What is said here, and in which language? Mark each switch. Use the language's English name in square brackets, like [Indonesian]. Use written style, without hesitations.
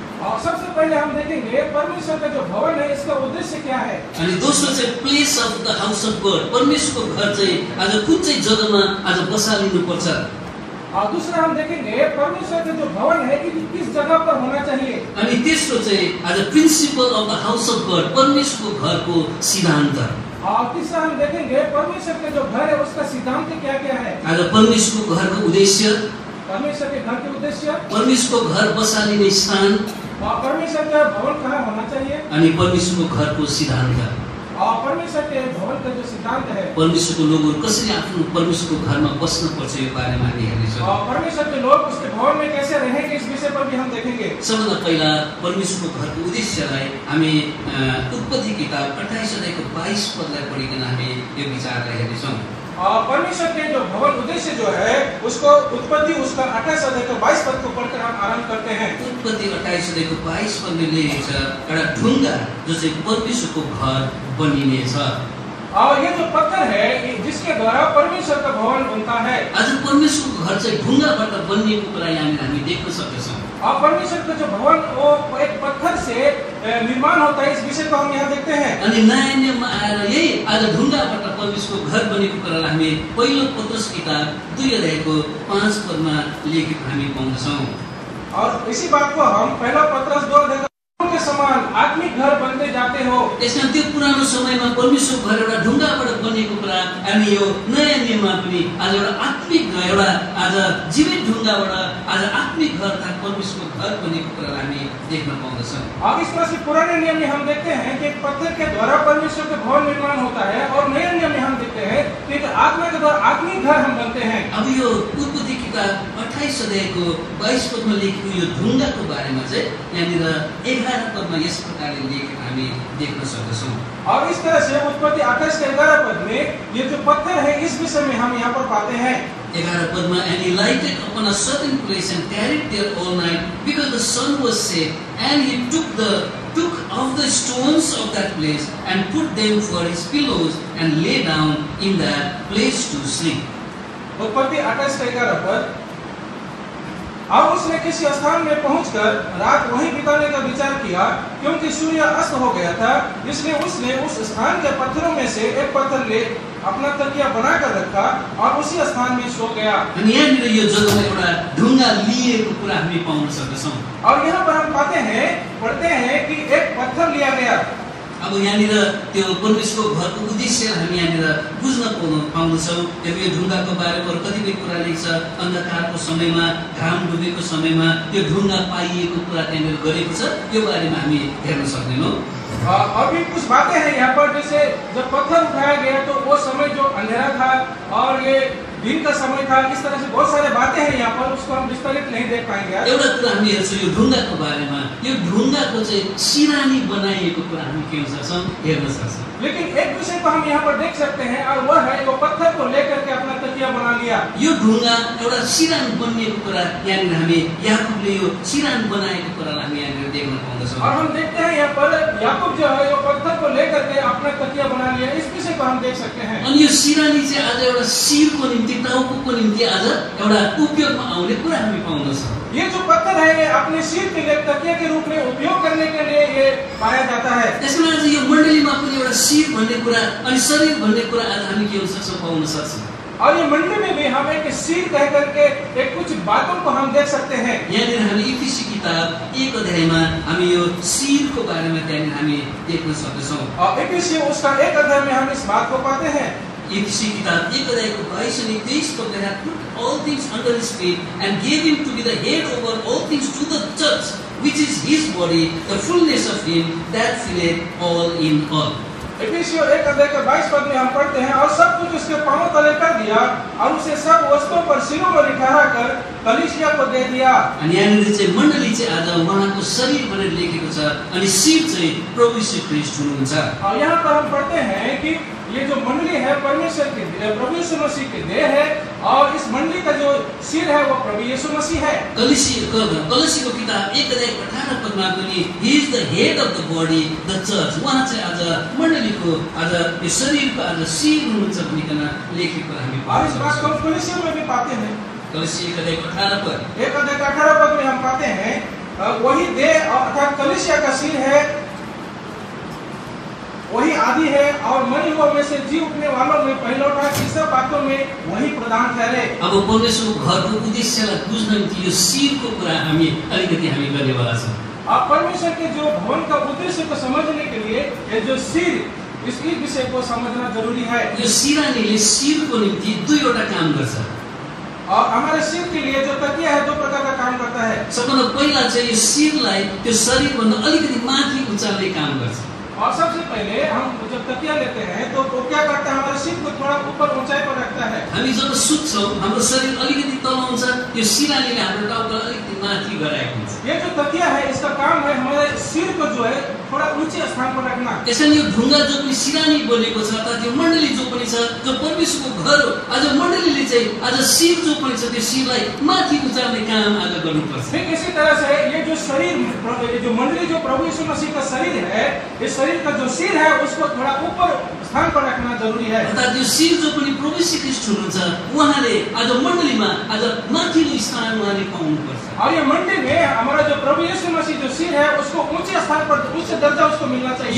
[Hindi] और सबसे पहले हम देखेंगे परमेश्वर का जो भवन है इसका उद्देश्य क्या है। [Nepali] अनि दोस्रो चाहिँ [English] place of the house of God, [Nepali] परमेश्वरको घर चाहिँ आज कुन चाहिँ जग्गामा आज बसालिनु पर्छ। [Hindi] और दूसरा हम देखेंगे परमेश्वर का जो भवन है किस जगह पर होना चाहिए। [Nepali] अनि तेस्रो चाहिँ आज [English] principle of the house of God, [Nepali] परमेश्वरको घरको सिद्धान्त। [Hindi] और तीसरा हम देखेंगे परमेश्वर का जो घर है उसका सिद्धांत क्या क्या है। [Nepali] आज परमेश्वरको घरको उद्देश्य, [Hindi] परमेश्वर के घर के उद्देश्य, [Nepali] परमेश्वरको घर बसालिने स्थान [Hindi] और परमेश्वर का भवन कहाँ होना चाहिए, [Nepali] अनि परमेश्वरको घरको सिद्धान्त। [Hindi] और परमेश्वर के भवन का जो सिद्धांत है, [Nepali] परमेश्वरको लोगहरू कसरी आफ्नो परमेश्वरको घरमा बस्न पर्छ यो बारेमा हामी हेर्नेछौँ। [Hindi] और परमेश्वर के लोग उसके भवन में कैसे रहेंगे इस विषय पर भी हम देखेंगे। [Nepali] सबभन्दा पहिला परमेश्वरको घरको उद्देश्यलाई हामी उत्पत्ति किताब 28 अध्यायको 22 पदलाई पढिकन हामी यो विचारलाई हेर्नेछौँ। [Hindi] और परमेश्वर के जो भवन उद्देश्य जो है उसको उत्पत्ति उसका 28 अध्याय के 22 पद को पढ़कर हम आरंभ करते हैं। [Nepali] उत्पत्ति 28 अध्यायको 22 पदले लेखेको छ एउटा ढुङ्गा जो चाहिँ परमेश्वरको घर बनिनेछ। [Hindi] और ये जो पत्थर है जिसके द्वारा परमेश्वर का भवन बनता है। [Nepali] आज परमेश्वरको घर चाहिँ ढुङ्गाबाट बनिएको कुरा यहाँनिर हामी देख्न सक्छौँ। [Hindi] और परमेश्वर का जो भवन वो एक पत्थर से निर्माण होता है इस विषय को हम यहाँ देखते हैं। [Nepali] अनि नयाँ नियममा आएर यही आज ढुङ्गाबाट परमेश्वरको घर बनेको कुरालाई हामी पहिलो पत्रस किताब 2 अध्यायको 5 पदमा लेखेको हामी पाउँछौँ। [Hindi] और इसी बात को हम पहला पत्रस 2 अध्याय के समान आत्मिक घर बनते जाते हो। [Nepali] यसमा त्यो पुरानो समयमा परमेश्वरको घर एउटा ढुङ्गाबाट बनेको कुरा अनि यो नयाँ नियममा पनि आज एउटा आत्मिक एउटा आज जीवित ढुङ्गाबाट आज आत्मिक घर अर्थात् परमेश्वरको घर बनेको कुरालाई हामी देख्न पाउँदछौँ। [Hindi] अब इस तरह से पुराने नियम में हम देखते हैं कि एक पत्थर के द्वारा परमेश्वर का भवन निर्माण होता है, और नए नियम में हम देखते हैं कि एक आत्मा के द्वारा आत्मिक घर हम बनते हैं। [Nepali] अब यो उत्पत्ति किताब 28 अध्यायको 22 पदमा लेखेको यो ढुङ्गाको बारेमा चाहिँ यहाँनिर 11 पदमा यस प्रकारले लेखेको हामी देख्न सक्दछौँ। [Hindi] और इस तरह से उत्पत्ति 28 के 11 पद में ये जो पत्थर है इस विषय में हम यहाँ पर पाते हैं। [Nepali] 11 पदमा [English] and he lighted upon a certain place and tarried there all night because the sun was set, and he took off the stones of that place and put them for his pillows and lay down in that place to sleep. [Hindi] उत्पत्ति 28 के 11 पद, अब उसने किसी स्थान में पहुंचकर रात वहीं बिताने का विचार किया, क्योंकि सूर्य अस्त हो गया था, इसलिए उसने उस स्थान के पत्थरों में से एक पत्थर ले अपना तकिया बनाकर रखा और उसी स्थान में सो गया। [Nepali] अनि यहाँनिर यो जग्गामा एउटा ढुङ्गा लिएको कुरा हामी पाउन सक्छौँ। [Hindi] और यहाँ पर हम पढ़ते हैं कि एक पत्थर लिया गया। [Nepali] अब यहाँनिर त्यो परमेश्वरको घरको उद्देश्य हामी यहाँनिर बुझ्न पाउँदछौँ। यो ढुङ्गाको बारेमा कतिपय कुरा लेख्छ, अन्धकारको समयमा, घाम डुबेको समयमा यो ढुङ्गा पाइएको कुरा त्यहाँनिर गरेको छ, यो बारेमा हामी हेर्न सक्दैनौँ। [Hindi] और भी कुछ बातें हैं यहाँ पर, जैसे जब पत्थर उठाया गया तो वो समय जो अंधेरा था और ये दिन का समय था, इस तरह से बहुत सारे बातें हैं यहाँ पर, उसको हम विस्तारित नहीं देख पाएंगे। [Nepali] एउटा कुरा हामी हेर्छौँ यो ढुङ्गाको बारेमा, यो ढुङ्गाको चाहिँ सिरानी बनाइएको कुरा हामी के सक्छौँ, हेर्न सक्छौँ। [Hindi] लेकिन एक विषय को हम यहाँ पर देख सकते हैं, और वह है वो पत्थर को लेकर के अपना तकिया बना लिया। [Nepali] यो ढुङ्गा एउटा सिरान बनिएको कुरा यहाँनिर हामी याकुबले यो सिरान बनाएको कुरालाई हामी यहाँनिर देख्न पाउँदछौँ। [Hindi] और हम देखते हैं यहाँ पर याकूब जो है वो पत्थर को लेकर के अपना तकिया बना लिया, इस विषय को हम देख सकते हैं। [Nepali] अनि यो सिरानी चाहिँ आज एउटा शिरको निम्ति, टाउको निम्ति आज एउटा उपयोगमा आउने कुरा हामी पाउँदछौँ। [Hindi] ये जो पत्थर है ये अपने सिर के लिए तकिया के रूप में उपयोग करने के लिए ये पाया जाता है। [Nepali] त्यसमा आज यो मण्डलीमा पनि एउटा शिर भन्ने कुरा अनि शरीर भन्ने कुरा आज हामी के हुन सक्छौँ, पाउन सक्छौँ। [Hindi] और ये मंडली में भी हम एक सिर कह करके एक कुछ बातों को हम देख सकते हैं। [Nepali] यहाँनिर हामी इफिसी किताब 1 अध्यायमा हामी यो शिरको बारेमा त्यहाँनिर हामी देख्न सक्छौँ। [Hindi] और इफिसी उसका 1 अध्याय में हम इस बात को पाते हैं। [Nepali] इफिसी किताब 1 अध्यायको 22 अनि 23 पदमा [English] put all things under his feet and gave him to be the head over all things to the church, which is his body, the fullness of him that filleth all in all. [Hindi] इफिसियों 1 अध्याय के 22 पद में हम पढ़ते हैं, और सब कुछ उसके पांवों तले कर दिया और उसे सब वस्तुओं पर सिरों पर ठहरा कर कलीसिया को दे दिया। [Nepali] अनि यहाँनिर चाहिँ मण्डली चाहिँ आज उहाँको शरीर भनेर लेखेको छ, अनि शिर चाहिँ प्रभु यीशु ख्रीष्ट हुनुहुन्छ। [Hindi] और यहाँ पर हम पढ़ते हैं कि ये जो मंडली है परमेश्वर की प्रभु यीशु मसीह की देह है, और इस मंडली का जो सिर है वो प्रभु यीशु मसीह है। [Nepali] कलसीको किताब 1 अध्याय 18 पदमा पनि [English] he is the head of the body, the church, [Nepali] उहाँ चाहिँ आज मण्डलीको आज यो शरीरको आज शिर हुनुहुन्छ भनिकन लेखेको हामी [Hindi] और इस [Nepali] पाउँछौँ। [Hindi] बात को कलीसिया में भी पाते हैं। कलसी 1 अध्याय 18 पद 1 अध्याय 18 पद में हम पाते हैं, वही देह अर्थात कलीसिया का सिर है, वही आदि है, और मरे हुओं में से जी उठने वालों में पहिलौठा, कि सब बातों में वही प्रधान ठहरे। [Nepali] अब परमेश्वरको घरको उद्देश्यलाई बुझ्न निम्ति यो शिरको कुरा हामी अलिकति हामी गर्नेवाला छौँ। [Hindi] अब परमेश्वर के जो भवन का उद्देश्य को समझने के लिए ये जो सिर, इस विषय को समझना जरूरी है। [Nepali] यो सिरानीले शिरको निम्ति दुईवटा काम गर्छ। [Hindi] और हमारे सिर के लिए जो तकिया है 2 प्रकार का काम करता है। [Nepali] सबभन्दा पहिला चाहिँ यो शिरलाई त्यो शरीरभन्दा अलिकति माथि उचाल्ने काम गर्छ। [Hindi] और सबसे पहले हम जब तकिया लेते हैं तो वो क्या करता है, हमारे सिर को थोड़ा ऊपर ऊंचाई पर रखता है। [Nepali] हामी जब सुत्छौँ हाम्रो शरीर अलिकति तल हुन्छ, यो सिरानीले हाम्रो टाउकोलाई अलिकति माथि गराएको हुन्छ। [Hindi] ये जो तकिया है इसका काम है हमारे सिर को जो है थोड़ा ऊंचे स्थान पर रखना। [Nepali] त्यसैले यो ढुङ्गा जो पनि सिरानी बनेको छ, अर्थात् यो मण्डली जो पनि छ, जो परमेश्वरको घर हो, आज मण्डलीले चाहिँ आज शिर जो पनि छ त्यो शिरलाई माथि उचाल्ने काम आज गर्नुपर्छ। [Hindi] ठीक इसी तरह से ये जो शरीर, ये जो मंडली जो प्रभु यीशु मसीह का शरीर है, इस शरीर का जो सिर है उसको थोड़ा ऊपर स्थान पर रखना जरूरी है। [Nepali] अर्थात् यो शिर जो पनि प्रभु यीशु ख्रीष्ट हुनुहुन्छ, उहाँले आज मण्डलीमा आज माथिल्लो स्थान उहाँले पाउनुपर्छ। [Hindi] और ये मंडली में हमारा जो प्रभु यीशु मसीह जो सिर है उसको ऊंचे स्थान पर, उच्च दर्जा उसको मिलना चाहिए।